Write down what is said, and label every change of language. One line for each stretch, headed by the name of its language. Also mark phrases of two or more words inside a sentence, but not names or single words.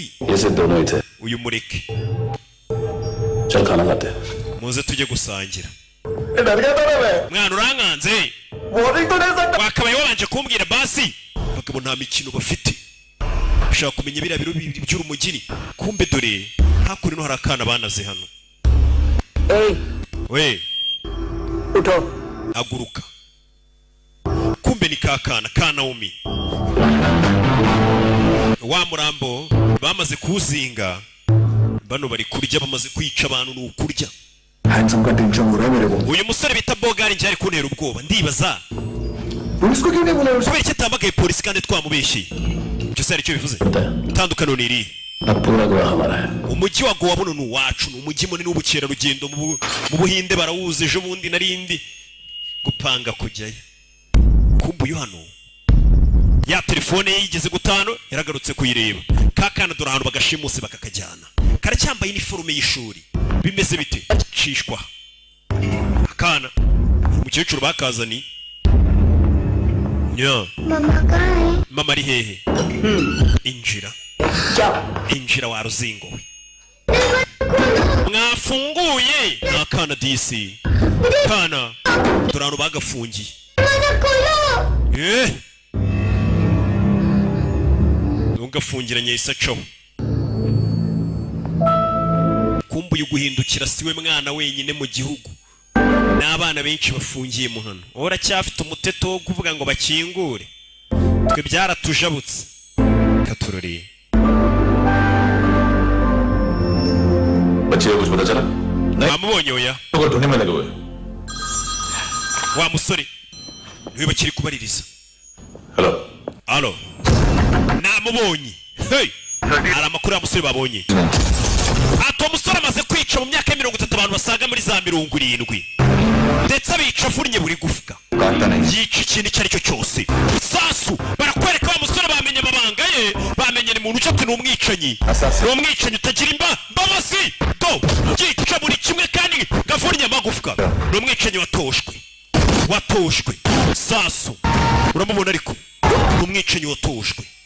Hindi: ये दोनों ही थे
Kinyarwanda: uyu mureke
Hindi: चल खाना खाते हैं
Kinyarwanda: muze tujye gusangira
Hindi: डर गया था मैं
Kinyarwanda: mwana urankanze
Hindi: वार्निंग तो नहीं सकता
Kinyarwanda: wakabaye wabanje kumbwira basi bakabo nta mikino bafite ushaka kumenya biriya biro bibiri by'urumugini kumbe dore hakuri no hari akana banaze hano we
Hindi: उठो
Kinyarwanda: aguruka kumbe ni kakana ka Naomi wa murambo bamaze kuzinga bano bari kurya bamaze kwica abantu n'ukurya
Hindi: हैंडसम का टेंशन हो रहा है मेरे को
Kinyarwanda: uyu musore bita Bogari njye ari kuntera ubwoba ndibaza
Hindi: पुलिस को क्यों नहीं बुलाया
Kinyarwanda: kubera icyo atamagaye polisi kandi twamubeshye icyo se aricyo bivuze itandukano ni iri
Hindi: अब पूरा गोवा हमारा है
Kinyarwanda: umujyi wa Goa buno ni uwacu ni umujyi munini w'ubukerarugendo mu Buhinde barawuzi ejo bundi narindi gupanga kujyayo kumbe uyu hano ya telefone ye yigeze gutano yaragarutse kuyireba kakana dore ahantu bagashimuse bakakajyana karacyambaye iniforume y'ishuri bimeze bite cishwa akana umukecuru bakazani nya
Hindi: मम्मा कहाँ है
Kinyarwanda: mama ari hehe injira wa ruzingo mwafunguye nakana disi kana dore ahantu bagafungiye ntugafungiranye isacaho kumbuye guhindukira siwe mwana wenyine mu gihugu n'abana benshi bafungiye mu hano uracyafite umuteto wo kuvuga ngo bakingure twe byaratujabutse katurori
Hindi: बच्चे को कुछ पता चला
Kinyarwanda: amubonye oya
Hindi: तो ढूंढने में लगे हुए
Kinyarwanda: wa musore niwe bakiri kubaririza
Hindi: हेलो
Kinyarwanda: alo namubonye hey hari amakuru ya musore babonye ati uwo musore amaze kwica mu myaka ya 30 abantu basaga muri za 70 ndetse abica avunnye buri gufwa yica ikintu icyo ari cyo cyose sasu barakwereka wa musore bamenye amabanga ye bamenye ni muntu ucate n'umwicanyi n'umwicanyi utagira imbabazi do yica buri kimwe kandi gavunnye amagufwa n'umwicanyi watoshwe sasu uramubona ariko n'umwicanyi watoshwe